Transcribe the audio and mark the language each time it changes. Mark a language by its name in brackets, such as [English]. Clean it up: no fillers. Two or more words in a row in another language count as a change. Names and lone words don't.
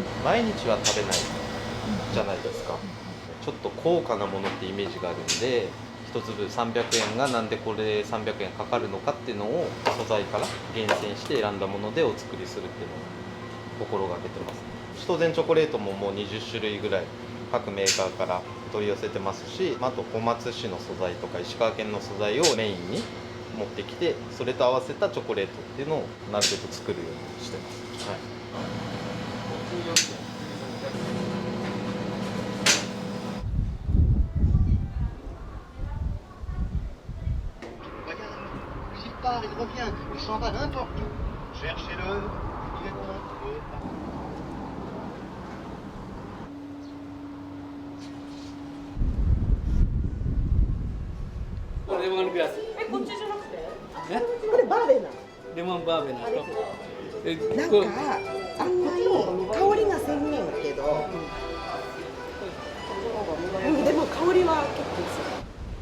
[Japanese] 毎日は食べないじゃないですか。ちょっと高価なものってイメージがあるんで、1粒300円がなんでこれ300円かかるのかっていうのを素材から厳選して選んだものでお作りするっていうのを心がけてます。シュトゼンチョコレートももう20種類ぐらい各メーカーから取り寄せてますし、あと小松市の素材とか石川県の素材をメインに持ってきて、それと合わせたチョコレートっていうのをなるべく作るようにしてます。はい。 [French] Il revient, il s'en va n'importe où. Cherchez-le, il est loin. [Japanese] レモングラス。こっちじゃなくて？これバーベナ。レモンバーベナと。なんかあんまり香りがせんねんけど、でも香りは結構する。